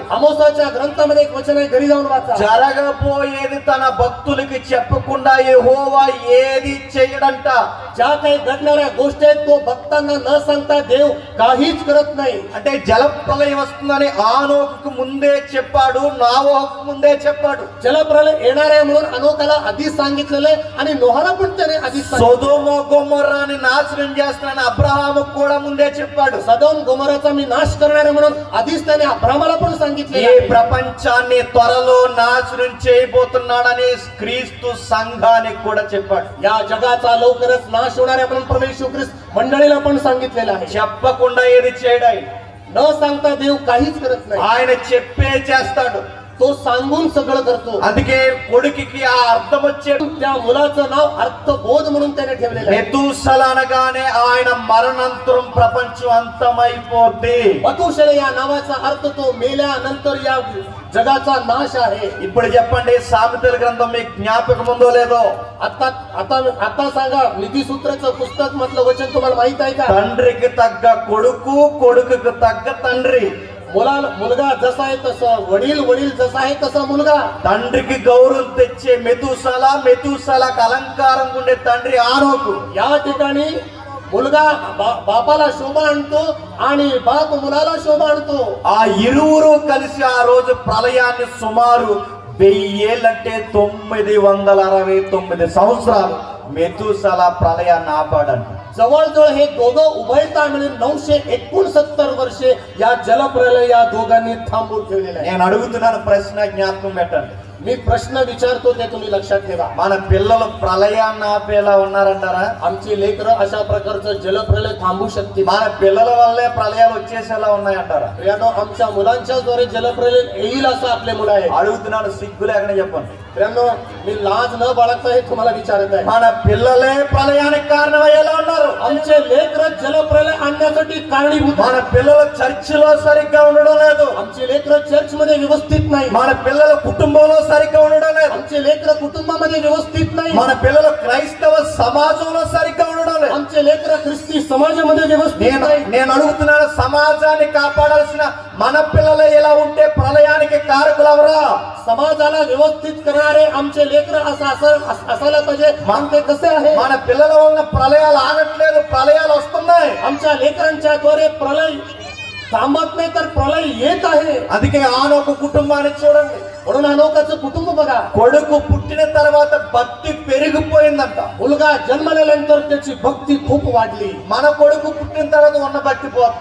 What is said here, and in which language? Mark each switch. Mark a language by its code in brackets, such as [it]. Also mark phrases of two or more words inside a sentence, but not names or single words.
[mr] आमोसाच्या ग्रंथामध्ये एक वचन आहे, घरी जाऊन वाचा. [te] జరగబోయేది తన భక్తులకి చెప్పకుండా యెహోవా ఏది చేయడంట. [mr] ज्या काही घडणाऱ्या गोष्टी आहेत तो भक्तांना न सांगता देव काहीच करत नाही. [te] అంటే జలప్రలయం వస్తుందని ఆనోకుకు ముందే చెప్పాడు, నోవహుకు ముందే చెప్పాడు. [mr] जलप्रलय येणार आहे म्हणून अनोकाला आधीच सांगितलेलं आहे आणि नोहाला पण त्याने आधीच सांगितलं. [te] సొదొమ గొమొర్రాని నాశనం చేస్తానని అబ్రహాముకు కూడా ముందే చెప్పాడు. [mr] सदोम गोमोराचा मी नाश करणार आहे म्हणून आधीच त्याने अब्रामाला पण सांगितले. [te] ఈ ప్రపంచాన్ని త్వరలో నాశనం చేయబోతున్నాడని క్రీస్తు సంఘానికి కూడా చెప్పాడు. [mr] या जगाचा लवकरच नाश होणार आहे म्हणून प्रभू येशू ख्रिस्त मंडळीला पण सांगितलेलं आहे. [te] చెప్పకుండా ఏది చేయడాయి, [mr] न सांगता देव काहीच करत नाही. [te] ఆయన చెప్పే చేస్తాడు. [mr] तो सांगून सगळं करतो. [te] అందుకే కొడుకుకి ఆ అర్థం వచ్చే [mr] त्या मुलाचं नाव अर्थबोध म्हणून त्याने ठेवलेलं आहे. [te] మెతూసల అనగానే ఆయన మరణాంతరం ప్రపంచం అంతమైపోద్ది. [mr] मथुशेलह या नावाचा अर्थ तो मेल्यानंतर या जगाचा नाश आहे. [te] ఇప్పుడు చెప్పండి, సామెతల గ్రంథం మీకు జ్ఞాపకం ఉందో లేదో? [mr] आता आता आता सांगा, नीतिसूत्राचं पुस्तक मधलं वचन तुम्हाला माहित आहे का? [te] తండ్రికి తగ్గ కొడుకు, కొడుకుకు తగ్గ తండ్రి. [mr] मुलगा जसा आहे तसं वडील, वडील जसा आहे तसा मुलगा. [te] తండ్రికి గౌరవం తెచ్చే మెతూసల, మెతూసలకు అలంకారం ఉండే తండ్రి ఆనోకు. [mr] या ठिकाणी मुलगा बापाला शोभा आणतो आणि बाप मुलाला शोभा आणतो. [te] ఆ ఇరువురు కలిసి ఆ రోజు ప్రళయాన్ని సుమారు 1000 ఏళ్ళంటే 969 సంవత్సరాలు మెతూసల ప్రళయాన్ని ఆపాడంట. [mr] जवळजवळ हे दोघं उभयता मिळून 969 वर्षे या जलप्रलय या दोघांनी थांबून ठेवलेलं आहे. [te] నేను అడుగుతున్నాను, ప్రశ్న జ్ఞాపకం పెట్టండి. [mr] मी प्रश्न विचारतो ते तुम्ही लक्षात ठेवा. [te] మన పిల్లలు ప్రళయాన్ని ఆపేలా ఉన్నారంటారా? [mr] आमची लेकरं अशा प्रकारचं जलप्रलय थांबू शकते. [te] మన పిల్లల వల్లే ప్రళయాలు వచ్చేసేలా ఉన్నాయంటారా? [mr] प्रियानो, आमच्या मुलांच्या द्वारे जलप्रलय येईल असं आपले मुलं आहे. [te] అడుగుతున్నాను, సిగ్గు లేకుండా చెప్పండి. [mr] प्रियानो, मी लाज न बाळगता हे तुम्हाला विचारत आहे. [te] మన పిల్లలే ప్రళయానికి కారణమయ్యేలా ఉన్నారు. [mr] आमचे लेकरं जलप्रलय आणण्यासाठी कारणीभूत [te] మన [mr] आहेत. [te] పిల్లలు చర్చిలో సరిగ్గా ఉండడం లేదు. [mr] आमचे लेकरं चर्च मध्ये व्यवस्थित नाही. [te] మన పిల్లలు కుటుంబంలో సరిగ్గా ఉండడం లేదు. [mr] आमचे लेकरं कुटुंबामध्ये व्यवस्थित नाही. [te] మన పిల్లలు క్రైస్తవ సమాజంలో సరిగ్గా ఉండడం లేదు. [mr] आमचे लेकरं ख्रिस्ती समाजामध्ये व्यवस्थित नाही. [te] నేను అడుగుతున్నాను, సమాజాన్ని కాపాడాల్సిన మన పిల్లలే ఇలా ఉంటే ప్రళయానికి కారకులవరా? [mr] समाजाला व्यवस्थित करणारे आमचे लेकरं असायला पाहिजे. ते कसे आहे? [te] మన పిల్లల వలన ప్రళయాలు ఆగట్లేదు, ప్రళయాలు వస్తున్నాయి. [mr] आमच्या लेकरांच्या द्वारे प्रलय थांबत नाही तर प्रलय येत आहे. [te] అందుకే ఆనోకు కుటుంబాన్ని చూడండి. [mr] म्हणून अनोकाचं कुटुंब बघा. [te] కొడుకు పుట్టిన తర్వాత భక్తి పెరిగిపోయిందంట. [mr] मुलगा जन्मल्यानंतर त्याची भक्ती खूप वाढली. [te] మన కొడుకు పుట్టిన తర్వాత ఉన్న భక్తి పోతుంది.